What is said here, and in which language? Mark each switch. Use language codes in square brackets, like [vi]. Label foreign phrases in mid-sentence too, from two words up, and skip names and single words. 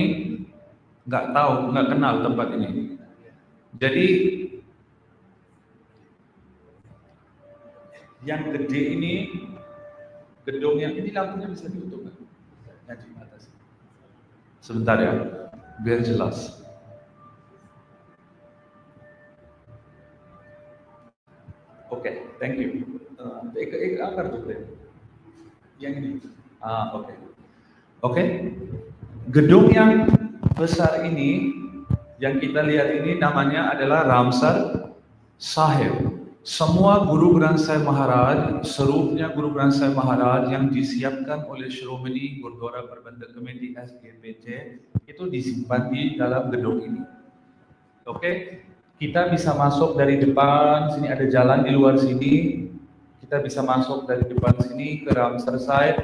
[id] Nggak tahu, nggak kenal tempat ini. Jadi yang gede ini, gedung yang ini lampunya bisa ditutup kan? Yang di atas. Sebentar ya, biar jelas. Oke, [en] thank you. [id] Ek angkat tuh yang ini. Oke. Gedung yang besar ini yang kita lihat ini namanya adalah Ramsar Sahib. Semua Guru Granth Sahib Maharaj, serupnya Guru Granth Sahib Maharaj yang disiapkan oleh Shromani Gurdwara Prabandhak Committee SGPC itu disimpan di dalam gedung ini. Oke, kita bisa masuk dari depan, sini ada jalan di luar sini. Kita bisa masuk dari depan sini ke Ramsar Sahib.